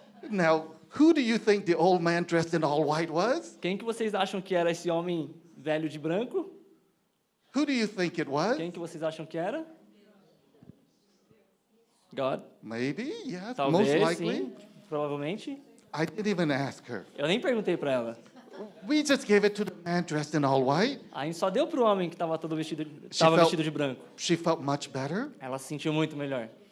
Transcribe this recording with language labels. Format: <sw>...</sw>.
<en>Now, who do you think the old man dressed in all white was?</en> <pt>Quem que vocês acham que era esse homem velho de branco?</pt> <en>Who do you think it was?</en> <pt>Quem que vocês acham que era?</pt> <en>God. Maybe, yes, most</en> <pt>Talvez,</pt> <en>likely.</en> <pt>sim, provavelmente.</pt> <en>I didn't even ask her.</en> <pt>Eu nem perguntei para ela.</pt> <en>We just gave it to the man dressed in all white.</en> <pt>A gente só deu pro homem que estava todo vestido,</pt> <en>felt-</en> <pt>vestido de branco.</pt> <en>She felt much better.</en> <pt>Ela se sentiu muito melhor.</pt>